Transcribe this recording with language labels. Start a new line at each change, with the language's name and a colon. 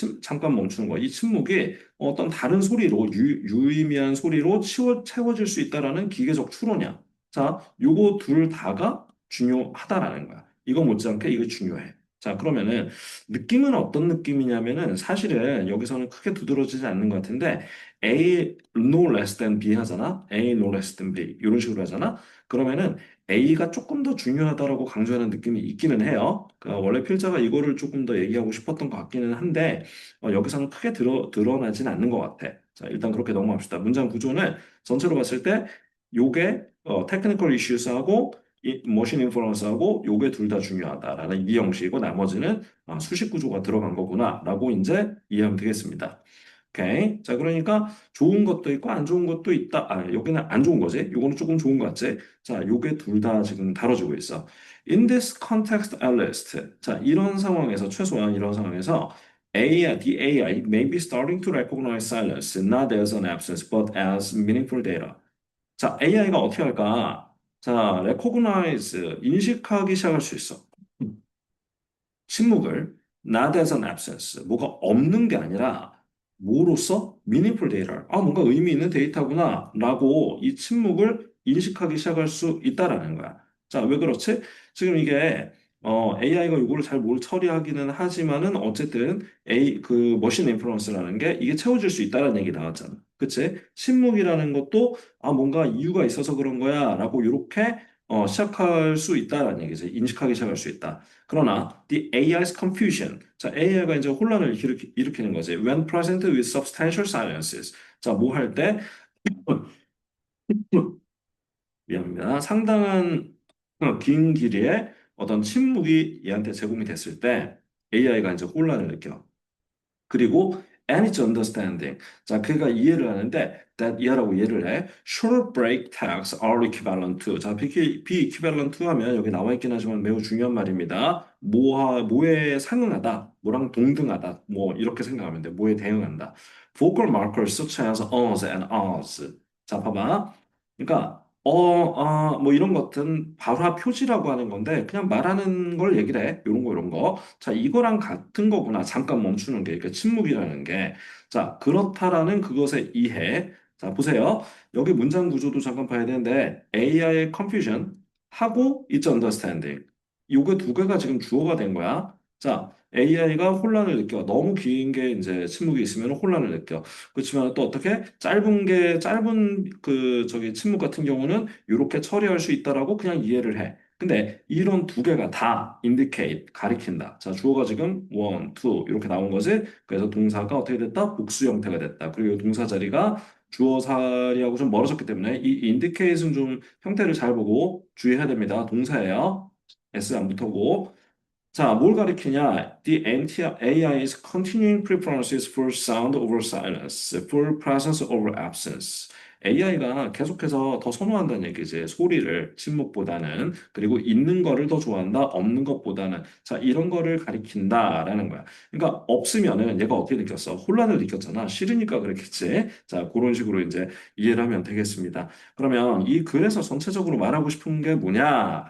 Korean: 잠깐 멈추는 거. 이 침묵이 어떤 다른 소리로 유의미한 소리로 채워질 수 있다라는 기계적 추론이야. 자, 요거 둘 다가 중요하다라는 거야. 이거 못지않게 이거 중요해. 자, 그러면은 느낌은 어떤 느낌이냐면은 사실은 여기서는 크게 두드러지지 않는 것 같은데
English: A no less than B
Korean: 하잖아.
English: A no less than B
Korean: 이런 식으로 하잖아. 그러면은 A가 조금 더 중요하다라고 강조하는 느낌이 있기는 해요. 그러니까 원래 필자가 이거를 조금 더 얘기하고 싶었던 것 같기는 한데 여기서는 크게 드러나진 않는 것 같아. 자, 일단 그렇게 넘어갑시다. 문장 구조는 전체로 봤을 때 요게 테크니컬 이슈스하고 이 머신 인퍼런스하고 요게 둘 다 중요하다라는 이 형식이고 나머지는 수식 구조가 들어간 거구나라고 이제 이해하면 되겠습니다. 오케이. 자, 그러니까 좋은 것도 있고 안 좋은 것도 있다. 여기는 안 좋은 거지. 요거는 조금 좋은 거 같지. 자, 요게 둘 다 지금 다뤄지고 있어.
English: In this context, at least.
Korean: 자, 이런 상황에서 최소한 이런 상황에서
English: the AI may be starting to recognize silence not as an absence but as meaningful data.
Korean: 자, AI가 어떻게 할까? 자, recognize, 인식하기 시작할 수 있어. 침묵을
English: not as an absence,
Korean: 뭐가 없는 게 아니라 뭐로써
English: meaningful data,
Korean: 뭔가 의미 있는 데이터구나 라고 이 침묵을 인식하기 시작할 수 있다라는 거야. 자, 왜 그렇지? 지금 이게 AI가 이거를 잘 뭘 처리하기는 하지만은 어쨌든 그 머신 인퍼런스라는 게 이게 채워질 수 있다라는 얘기 나왔잖아. 그치? 침묵이라는 것도 뭔가 이유가 있어서 그런 거야 라고 이렇게 시작할 수 있다라는 얘기지. 인식하기 시작할 수 있다. 그러나
English: the AI's confusion.
Korean: 자, AI가 이제 혼란을 일으키는 거지.
English: When present with substantial silences.
Korean: 자, 뭐 할 때? 미안합니다. 상당한 긴 길이의 어떤 침묵이 얘한테 제공이 됐을 때 AI가 이제 혼란을 느껴. 그리고
English: and its understanding.
Korean: 자, 그가 이해를 하는데 that 이해라고 이해를 해.
English: Short break tags are equivalent to.
Korean: 자, be equivalent to 하면 여기 나와 있긴 하지만 매우 중요한 말입니다. 뭐에 상응하다, 뭐랑 동등하다, 뭐 이렇게 생각하면 돼. 뭐에 대응한다.
English: Vocal markers such as us and us.
Korean: 자, 봐봐. 그러니까 뭐 이런 것들은 발화 표지라고 하는 건데 그냥 말하는 걸 얘기를 해. 요런 거 이런 거. 자, 이거랑 같은 거구나. 잠깐 멈추는 게. 그러니까 침묵이라는 게. 자, 그렇다라는 그것의 이해. 자, 보세요. 여기 문장 구조도 잠깐 봐야 되는데 AI의 confusion. 하고
English: is understanding.
Korean: 요게 두 개가 지금 주어가 된 거야. 자, AI가 혼란을 느껴. 너무 긴 게 이제 침묵이 있으면 혼란을 느껴. 그렇지만 또 어떻게 짧은 그 저기 침묵 같은 경우는 이렇게 처리할 수 있다라고 그냥 이해를 해. 근데 이런 두 개가 다 indicate 가리킨다. 자, 주어가 지금 one, two 이렇게 나온 거지. 그래서 동사가 어떻게 됐다? 복수 형태가 됐다. 그리고 동사 자리가 주어 자리하고 좀 멀어졌기 때문에 이 indicate은 좀 형태를 잘 보고 주의해야 됩니다. 동사예요. S 안 붙어고. 자, 뭘 가리키냐?
English: The AI's continuing preferences for sound over silence, for presence over absence.
Korean: AI가 계속해서 더 선호한다는 얘기지. 소리를, 침묵보다는. 그리고 있는 거를 더 좋아한다, 없는 것보다는. 자, 이런 거를 가리킨다라는 거야. 그러니까 없으면은 얘가 어떻게 느꼈어? 혼란을 느꼈잖아. 싫으니까 그랬겠지. 자, 그런 식으로 이제 이해를 하면 되겠습니다. 그러면 이 글에서 전체적으로 말하고 싶은 게 뭐냐?